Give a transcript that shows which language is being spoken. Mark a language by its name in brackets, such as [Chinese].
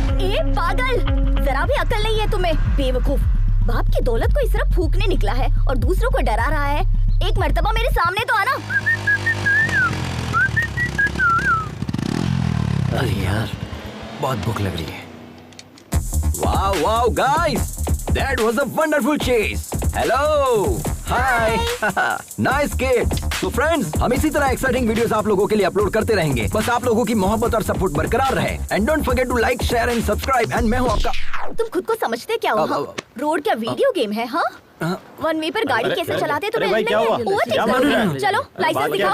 [Hindi] ए पागल, जरा भी अकल नहीं है तुम्हें, बेवकूफ। बाप की दौलत को इस तरह फूकने निकला है और दूसरों को डरा रहा है। एक मर्तबा मेरे सामने तो आना। अरे यार, बहुत भूख लग रही है। [English] Wow, wow, guys! That was a wonderful chase. Hello! Hi! Nice kid! [Hindi] तो फ्रेंड्स, हम इसी तरह एक्साइटिंग वीडियोस आप लोगों के लिए अपलोड करते रहेंगे। बस आप लोगों की मोहब्बत और सपोर्ट बरकरार रहे। [English] And don't forget to like, share and subscribe. [Hindi] And मैं हूँ आपका। तुम खुद को समझते क्या हो? हाँ? रोड क्या वीडियो गेम है? हाँ, वन वे पर गाड़ी कैसे चलाते तुम्हें भाई, क्या हुआ? क्या मालूम है? चलो लाइसेंस दिखाओ।